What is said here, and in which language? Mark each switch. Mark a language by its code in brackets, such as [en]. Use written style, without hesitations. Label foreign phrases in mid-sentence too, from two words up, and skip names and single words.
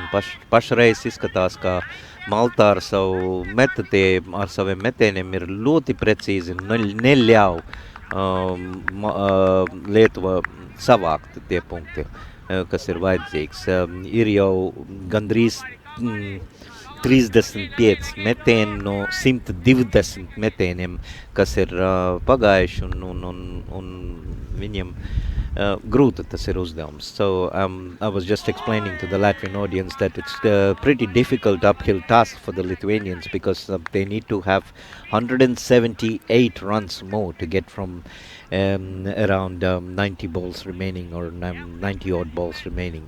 [lv] Un pašreiz izskatās, ka Malta ar saviem metieniem ir ļoti precīzi un neļauj Lietuva savākt tie punkti, kas ir vajadzīgs. Ir jau gandrīz 35 metieni no 120 metieniem, kas ir pagājuši, un viņiem grūti tas ir uzdevums. [en] So I was just explaining to the Latvian audience that it's a pretty difficult uphill task for the Lithuanians because they need to have 178 runs more to get from around 90 balls remaining or 90 odd balls remaining.